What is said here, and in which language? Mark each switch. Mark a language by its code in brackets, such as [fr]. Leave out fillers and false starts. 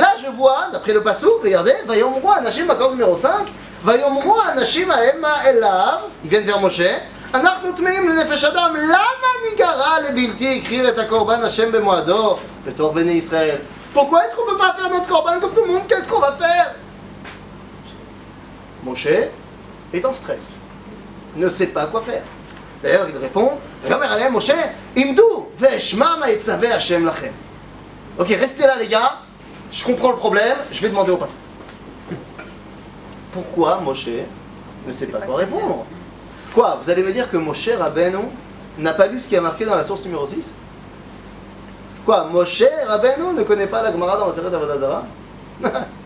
[fr] Là je vois, d'après le passouk, regardez, Vayomru Anashim, accord numéro 5, Vayomru Anashim Aema Elav, ils viennent vers Moshe, [he] אנחנו טמאים לנפש אדם, למה ניגרע לבלתי הקריב את הקורבן השם במועדו בתור בני ישראל? [fr] Pourquoi est-ce qu'on ne peut pas faire notre corban comme tout le monde? Qu'est-ce qu'on va faire? Moshe est en stress, ne sait pas quoi faire. D'ailleurs il répond, [he] ויאמר עליהם משה, עמדו ואשמע מה יצווה השם לכם. [fr] Ok, restez là les gars, je comprends le problème, je vais demander au patron. Pourquoi Moshe ne sait pas quoi répondre? Quoi? Vous allez me dire que Moshe Rabbeinu n'a pas lu ce qui est marqué dans la source numéro 6? Quoi? Moshe Rabbeinu ne connaît pas la Gemara dans la Masechet Avodah Zarah?